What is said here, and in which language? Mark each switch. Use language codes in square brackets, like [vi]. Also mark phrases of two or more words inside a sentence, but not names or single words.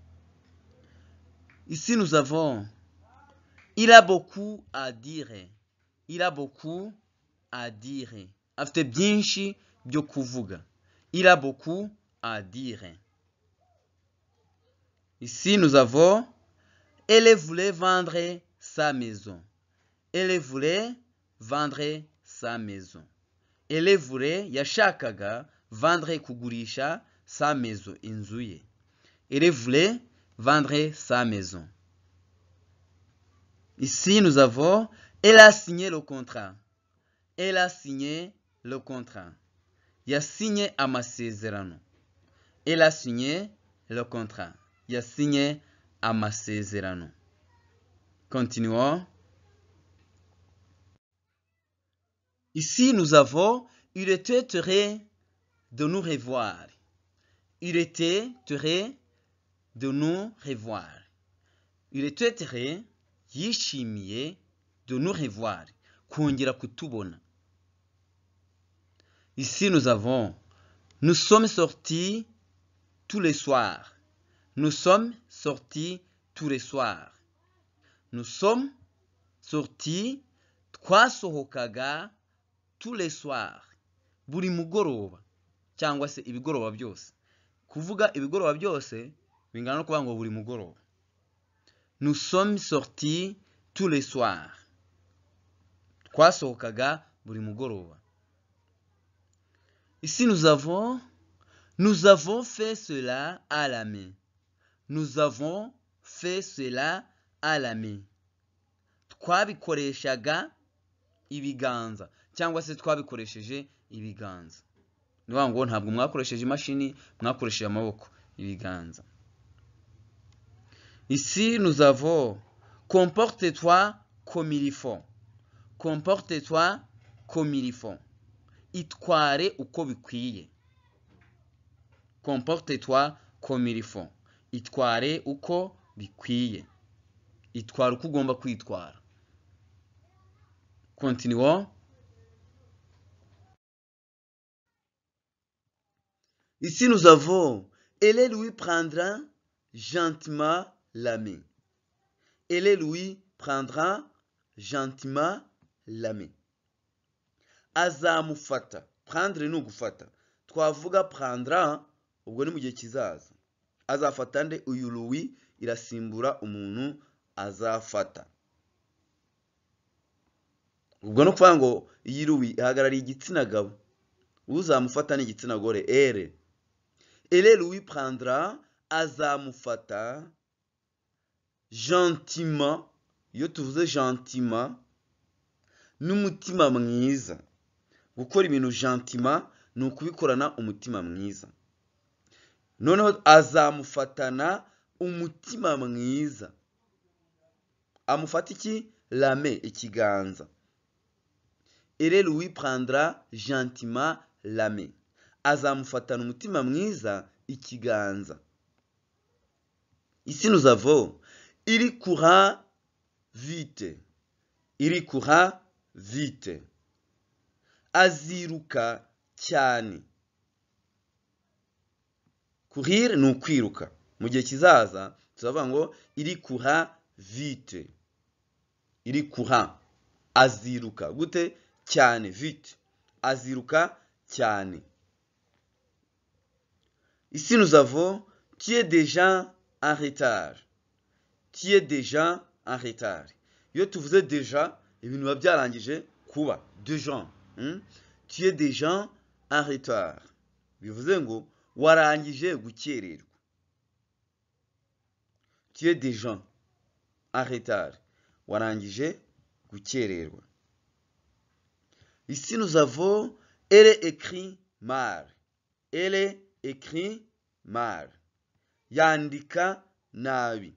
[fr] Ici nous avons il a beaucoup à dire. Il a beaucoup à dire. [rw] Afite byinshi byo kuvuga. [fr] Il a beaucoup à dire. Ici nous avons elle voulait vendre sa maison. Elle voulait vendre sa maison. Elle voulait yashakaga vendre kugurisha sa maison, [rw] inzu ye. [fr] Elle voulait vendre sa maison. Ici nous avons elle a signé le contrat. Elle a signé le contrat. [rw] Yasinye amasezerano. [fr] Elle a signé le contrat. [rw] Yasinye amasezerano. [fr] Continuons. Ici nous avons il était heureux de nous revoir. Il était heureux de nous revoir. Il était heureux yishimiye de nous revoir. [rw] Kongera kutubona. [fr] Ici nous avons nous sommes sortis tous les soirs. Nous sommes sortis tous les soirs. Nous sommes sortis twasohokaga tous les soirs. [rw] Buri mugoroba cyangwa se ibigoroba byose. Kuvuga ibigoroba byose bingana no kuvuga ngo buri mugoroba. [fr] Nous sommes sortis tous les soirs. [rw] Twasohokaga buri mugoroba. [fr] Ici nous avons fait cela à la main. Nous avons fait cela à la main. [rw] Twabikoreshaga ibiganza cyangwa se twabikoresheje ibiganza. Niyo ngo ntabwo mwakoresheje imashini, mwakoresheje amaboko, ibiganza. [fr] Ici nous avons comporte-toi comme il faut. Comporte-toi comme il faut. [rw] Itware uko bikwiye. [fr] Comporte-toi comme il faut. [rw] Itware uko bikwiye. Itware uko ugomba kwitwara. [fr] Continuons. Ici nous avons elle lui prendra gentiment la main. Elle lui prendra gentiment la main. [rw] Azamufata. Prendre ni ugufata. Twavuga prendra ubwo ni mu gihe kizaza. Azafata nde? Uyu Louis irasimbura umuntu azafata. Ubwo no kuvuga ngo iyi Louis ihagarariye igitsina gabo. Uzamufata ni igitsina gore. [fr] Elle lui prendra, azamufata gentiment. [rw] Iyo tuvuze gentiment n'umutima mwiza. Gukora ibintu gentiment ni ukubikorana umutima mwiza. Noneho azamufatana umutima mwiza. Amufata iki? [fr] La main, ikiganza. Elle lui prendra gentiment la main. [rw] Azamufatana umutima mwiza, ikiganza. [fr] Ici nous avons il courra vite. Il courra vite. [rw] Aziruka cyane. Courir ni ukwiruka. Mu gihe kizaza tuzavuga ngo [fr] il courra vite. Il courra. [rw] Aziruka. Gute? Cyane. Vite. Aziruka cyane. [fr] Ici nous avons tu es déjà en retard. Tu es déjà en retard. [rw] Iyo tuvuze déjà ibintu biba byarangije kuba. [fr] Déjà. Tu es déjà en retard. [rw] Bivuze ngo warangije gukererwa. [fr] Tu es déjà en retard. [rw] Warangije gukererwa. [fr] Ici nous avons elle écrit mal. Elle écrit mal. [rw] Yandika nabi.